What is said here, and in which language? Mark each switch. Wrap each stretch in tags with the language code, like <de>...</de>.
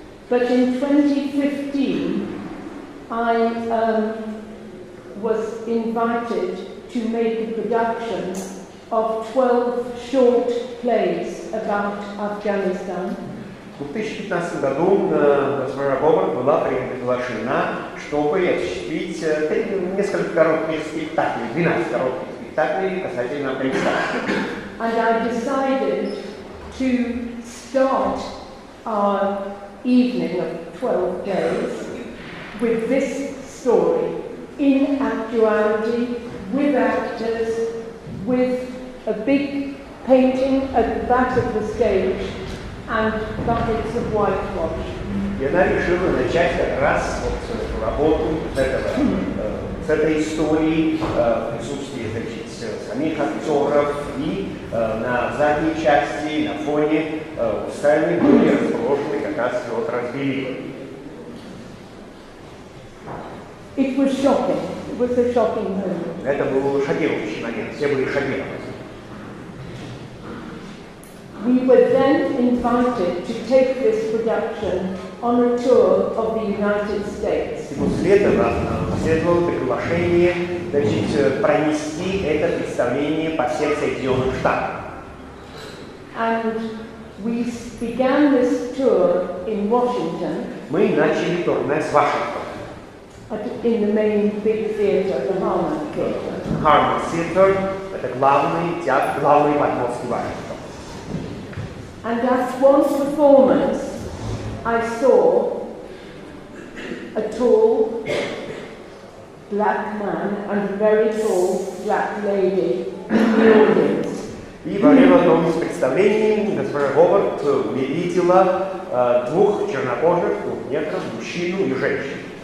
<en>But in 2015, I was invited to make a production of 12 short plays about Afghanistan.</en> <ru>В 2015 году госпожа Говард была приглашена, чтобы осуществить несколько коротких спектаклей, 12 коротких спектаклей касательно Афганистана.</ru> <en>And I decided to start our evening of 12 days with this story, in actuality, with actors, with a big painting at the back of the stage and buckets of whitewash.</en> <ru>И она решила начать как раз вот эту работу с этой истории в присутствии, значит, самих актеров, и на задней части, на фоне устраивания были расположены как раз вот разбелила.</ru> <en>It was shocking. It was a shocking moment.</en> <ru>Это был шокирующий момент, все были шокированы.</ru> <en>We were then invited to take this production on a tour of the United States.</en> <ru>И после этого следовало приглашение, значит, пронести это представление по всем Соединенным Штатам.</ru> <en>And we began this tour in Washington.</en> <ru>Мы начали турне с Вашингтона.</ru> <en>In the main big theatre, the Harmon Theatre.</en> <ru>Harmon Theatre – это главный театр, главный подмостки Вашингтона.</ru> <en>And at one performance, I saw a tall black man and a very tall black lady in the audience.</en> <ru>И во время одного из представлений госпожа Говард увидела двух чернокожих, негров, мужчину и женщину.</ru>